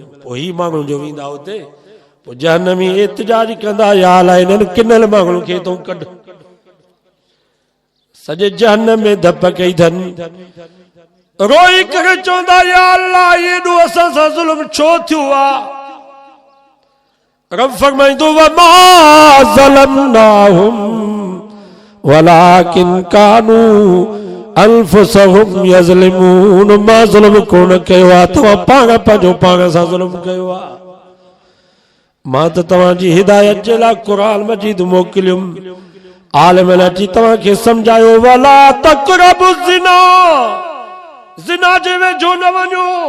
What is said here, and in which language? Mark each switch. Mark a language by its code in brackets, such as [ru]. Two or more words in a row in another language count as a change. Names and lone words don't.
[sd] पोइ ही माण्हू जो वेंदा हुते, पोइ जहन्नमी एतिजाज कंदा, या अला इन्हनि किनल माण्हुनि खे तूं कढ। सॼे जहन्नम में धप कई अथनि, रोई करे चवंदा, [ar] يا الله [sd] एॾो असां सां ज़ुल्म छो थियो आहे? रब फरमाईंदो, [ar] وما ظلمناهم ولكن كانوا أنفسهم يظلمون. [sd] मां ज़ुल्म कोन कयो आहे, तव्हां पाण पंहिंजो पाण सां ज़ुल्म कयो आहे। मां त तव्हांजी हिदायत जे लाइ क़ुरान मजीद मोकिलियुमि, आलिम अची तव्हांखे सम्झायो, [ar] ولا تقربوا الزنا, [sd] ज़िना जे वेझो न वञो।